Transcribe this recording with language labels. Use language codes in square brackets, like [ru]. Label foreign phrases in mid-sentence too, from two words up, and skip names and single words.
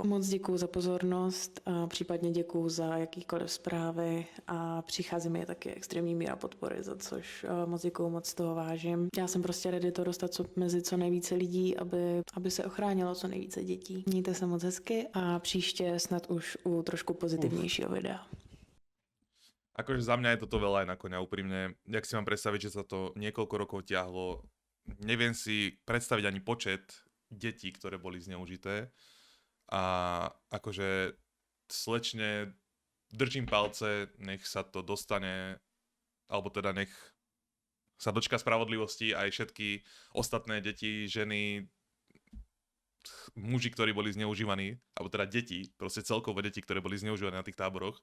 [cs] Moc děkuju za pozornost, a případně děkuju za jakýkoliv zprávy a přichází mi taky extrémní míra podpory, za což moc děkuju, moc toho vážím. Já jsem prostě ready to dostat mezi co nejvíce lidí, aby se ochránilo co nejvíce dětí. Mějte se moc hezky a příště snad už u trošku pozitivnějšího videa. [sk] Akože za mňa je toto veľa aj na koňa, úprimne. Jak si mám predstaviť, že sa to niekoľko rokov ťahlo. Neviem si predstaviť ani počet detí, ktoré boli zneužité. A akože slečne držím palce, nech sa to dostane, alebo teda nech sa dočka spravodlivosti aj všetky ostatné deti, ženy, muži, ktorí boli zneužívaní, alebo teda deti, proste celkovo deti, ktoré boli zneužívané na tých táboroch.